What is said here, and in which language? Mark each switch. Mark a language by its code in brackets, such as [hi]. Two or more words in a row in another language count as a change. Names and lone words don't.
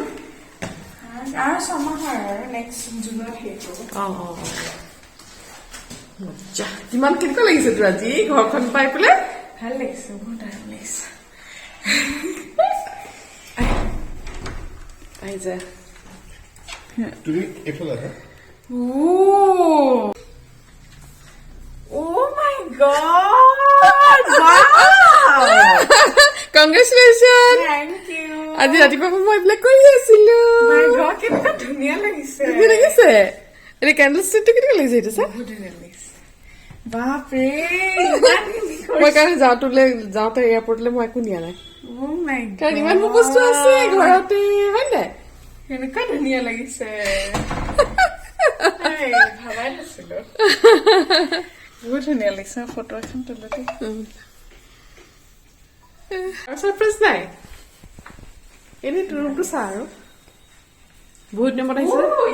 [as] আৰু 6 মাহ আৰু [en] next June [as] শেষ হ'ব কিমান কেনেকুৱা লাগিছে তোৰ আজি ঘৰখন পাই পেলাই ভাল লাগিছে বহুত ভাল লাগিছে আহি যা তুমি এইফালে আহা [en] Oh my god! Wow! Congratulations! Thank you! [as] আজি ৰাতিপুৱা মই এইবিলাক কৰি আছিলো [en] My god, [as] কেনেকুৱা ধুনীয়া লাগিছে ধুনীয়া লাগিছে এই [en] candle stick [as] কেনেকুৱা লাগিছে এইটো চা বহুত ধুনীয়া লাগিছে বাপৰে মই কাৰণে যাওঁতে এয়াৰপৰ্টলৈ মই একো নিয়া নাই [en] Oh my god! [as] কাৰণ ইমান বস্তু আছে ঘৰতে হয় নাই কেনেকুৱা ধুনীয়া লাগিছে ভাবাই নাছিলো বহুত ধুনীয়া লাগিছে ফটো এখন তোলোতে ছাৰপ্ৰাইজ নাই এনেই তোৰ ৰুমটো চা আৰু বহুত দিনৰ মূৰত আহিছে